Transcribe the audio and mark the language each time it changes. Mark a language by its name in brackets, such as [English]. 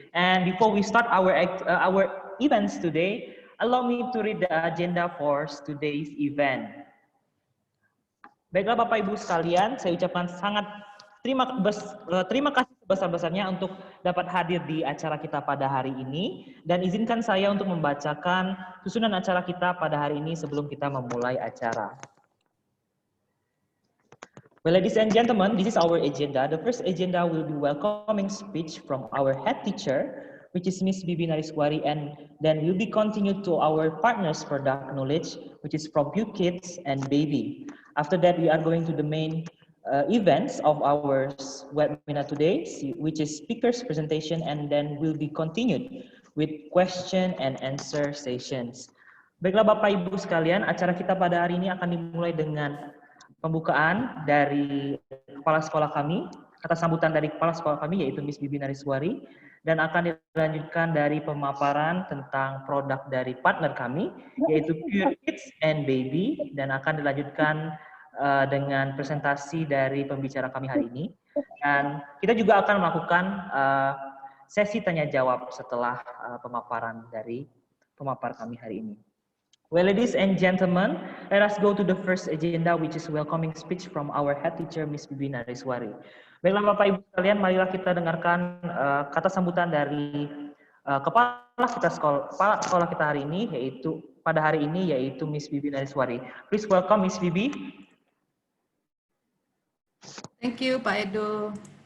[English] And before we start our events today, allow me to read the agenda for today's event. [Indonesian] Baiklah Bapak Ibu sekalian, saya ucapkan sangat terima kasih sebesar-besarnya untuk dapat hadir di acara kita pada hari ini, dan izinkan saya untuk membacakan susunan acara kita pada hari ini sebelum kita memulai acara. [English] Well, ladies and gentlemen, this is our agenda. The first agenda will be welcoming speech from our head teacher, which is Miss Bibi Nariswari, and then will be continued to our partners product knowledge, which is from Pew Kids and Baby. After that, we are going to the main events of our webinar today, which is speakers presentation, and then will be continued with question and answer sessions. [Indonesian] Baiklah Bapak Ibu sekalian, acara kita pada hari ini akan dimulai dengan pembukaan dari kepala sekolah kami, kata sambutan dari kepala sekolah kami yaitu Miss Bibi Nariswari, dan akan dilanjutkan dari pemaparan tentang produk dari partner kami yaitu Pure Kids and Baby, dan akan dilanjutkan dengan presentasi dari pembicara kami hari ini, dan kita juga akan melakukan sesi tanya jawab setelah pemaparan dari pemapar kami hari ini. [English] Well, ladies and gentlemen, let us go to the first agenda, which is welcoming speech from our head teacher, Miss Bibi Nariswari. [Indonesian] Baiklah Bapak Ibu sekalian, marilah kita dengarkan kata sambutan dari kepala sekolah kita hari ini, yaitu Miss Bibi Nariswari. [English] Please welcome Miss Bibi. Thank you Pak Edo.